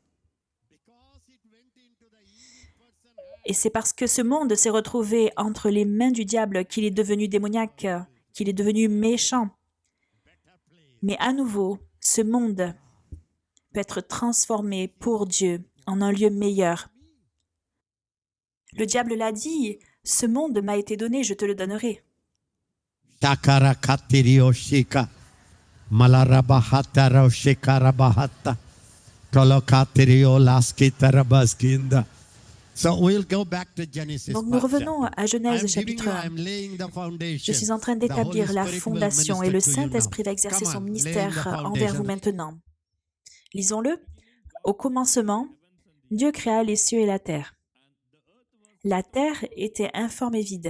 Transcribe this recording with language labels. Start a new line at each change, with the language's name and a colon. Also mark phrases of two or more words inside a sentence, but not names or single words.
French: Et c'est parce que ce monde s'est retrouvé entre les mains du diable qu'il est devenu démoniaque, qu'il est devenu méchant. Mais à nouveau, ce monde peut être transformé pour Dieu en un lieu meilleur. Le diable l'a dit, ce monde m'a été donné, je te le donnerai. Takara katirio shika. Malarabahata raushikarabahatta. Tolokatirio laskitarabaskinda.
English: So we'll go back to Genesis.
French: Donc nous revenons à Genèse chapitre 1. Je suis en train d'établir la fondation et le Saint-Esprit va exercer son ministère envers vous maintenant. Lisons-le. Au commencement, Dieu créa les cieux et la terre. La terre était informe et vide.